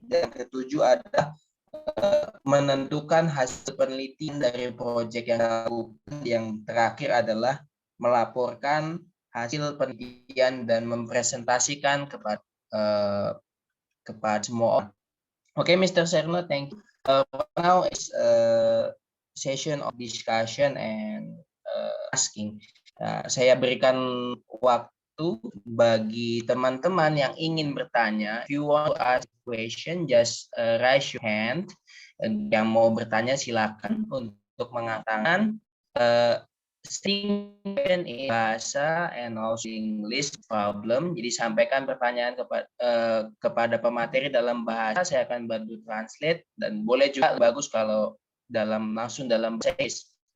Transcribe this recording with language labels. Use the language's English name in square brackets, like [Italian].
[Indonesian] Dan ketujuh adalah menentukan hasil penelitian dari proyek yang dilakukan. Yang terakhir adalah melaporkan hasil penelitian dan mempresentasikan kepada semua orang. [English] Okay, Mr. Cherno, thank you. Now is session of discussion and asking. [Indonesian] Saya berikan waktu bagi teman-teman yang ingin bertanya. [English] If you want to ask a question, just raise your hand. [Indonesian] Yang mau bertanya silakan untuk mengatakan [English] in bahasa and also English problem. [Indonesian] Jadi sampaikan pertanyaan kepada pemateri dalam bahasa, saya akan bantu translate, dan boleh juga bagus kalau langsung dalam bahasa.